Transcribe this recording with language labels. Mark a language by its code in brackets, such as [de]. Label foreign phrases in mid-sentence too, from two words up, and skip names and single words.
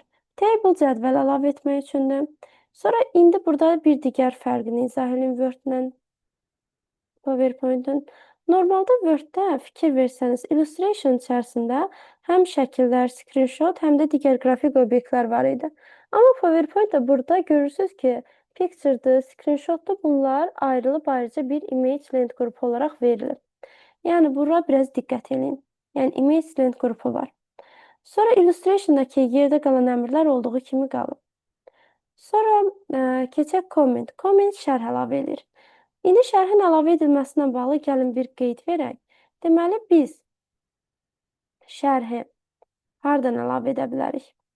[az] Table cədvəl əlavə etmək üçündür. Sonra indi burada bir digər fərqini izah edin Word-lə PowerPoint-ın. Normalda Word-də fikir versəniz, Illustration içərisində həm şəkillər, screenshot, həm də digər qrafik obyektlər var idi. Amma PowerPoint-da burada görürsünüz ki, Picture-dır, screenshot-dur, bunlar ayrılıb ayrıca bir [en] image length [az] qrupu olaraq verilir. Yəni, bura biraz diqqət edin. Yəni, [en] image length [az] qrupu var. Sonra Illustration'dakı yerdə qalan əmrlər olduğu kimi qalıb. Sonra keçək comment. Comment şərh əlavə edir. İndi şərhin əlavə edilməsinə bağlı gəlin bir qeyd verək. Deməli, biz şərhi hardan əlavə edə bilərik?